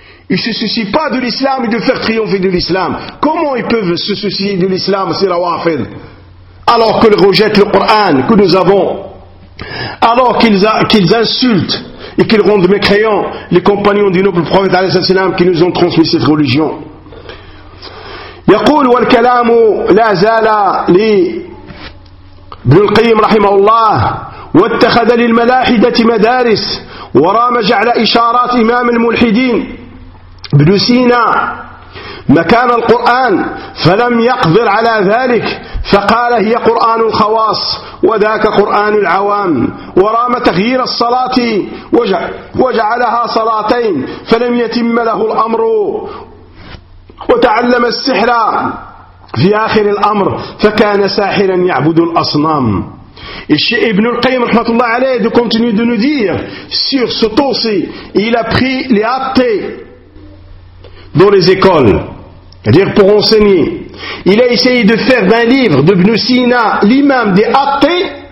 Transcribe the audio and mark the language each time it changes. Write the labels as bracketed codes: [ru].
[fr] Ils ne se soucient pas de l'islam et de faire triompher de l'islam. Comment ils peuvent se soucier de l'islam, c'est la wafil, alors qu'ils rejettent le Coran que nous avons, alors qu'ils insultent et qu'ils rendent mécréants les compagnons du noble prophète alayhi salam qui nous ont transmis cette religion. [ar] Yaqul wal kalamu la zala li ابن القيم رحمه الله واتخذ للملاحدة مدارس ورامج على إشارات إمام الملحدين ابن سينا مكان القرآن فلم يقدر على ذلك فقال هي قرآن الخواص وذاك قرآن العوام ورام تغيير الصلاة وجعلها صلاتين فلم يتم له الأمر وتعلم السحر في آخر الأمر فكان ساحرا يعبد الأصنام. [fr] Ibn al-Qayyim rahmatullah alayhi de continuer de nous dire sur ce Tusi, il a pris les athées dans les écoles, c'est-à-dire pour enseigner. Il a essayé de faire d'un livre de Ibn Sina l'imam des athées.